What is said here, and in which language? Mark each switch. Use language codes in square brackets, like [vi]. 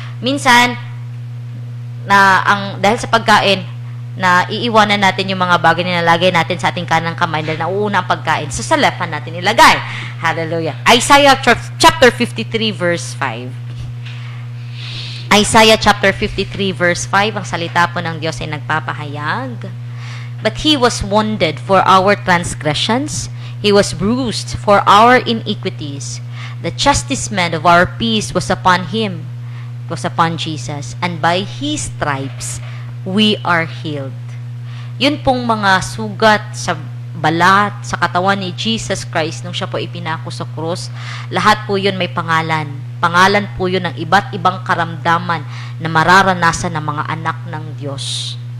[tl] Minsan, dahil sa pagkain, na iiwanan natin yung mga bagay na nilagay natin sa ating kanang kamay dahil nauuna ang pagkain. So, sa left hand natin ilagay. Hallelujah. Isaiah chapter 53, verse 5. Isaiah chapter 53, verse 5, ang salita po ng Diyos ay nagpapahayag. [en] But He was wounded for our transgressions. He was bruised for our iniquities. The chastisement of our peace was upon Him, was upon Jesus. And by His stripes, we are healed. [tl] Yun pong mga sugat sa balat, sa katawan ni Jesus Christ nung siya po ipinako sa krus, lahat po yun may pangalan. Pangalan po yun ng iba't ibang karamdaman na mararanasan ng mga anak ng Diyos.